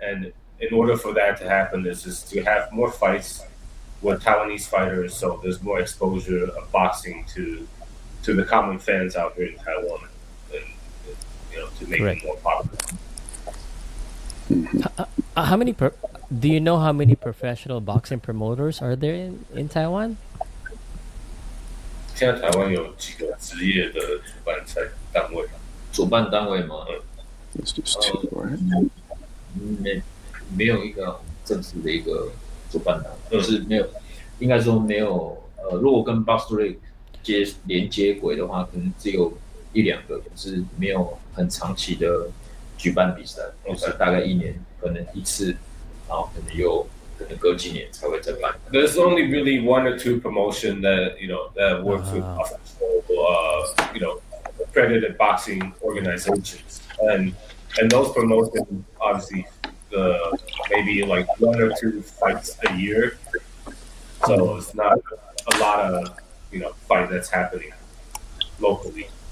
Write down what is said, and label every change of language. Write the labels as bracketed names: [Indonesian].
[English] And in order for that to happen, is just to have more fights with Taiwanese fighters, so there's more exposure of boxing to the common fans out here in Taiwan, and to make it more popular. How many? Do you know how many professional boxing promoters are there in Taiwan? [Chinese] 现在台湾有几个职业的主办单位？主办单位吗 [English] ？It's just two, right? [Chinese] 没有一个正式的一个主办单位，就是没有，应该说没有。如果跟 Box League 连接轨的话，可能只有1-2个，可是没有很长期的举办比赛，就是大概1年可能一次，然后可能隔几年才会再办。 [English] There's only really 1 or 2 promotion that that works with official accredited boxing organizations, and those promotions obviously maybe like 1 or 2 fights a year, so it's not a lot of fight that's happening locally.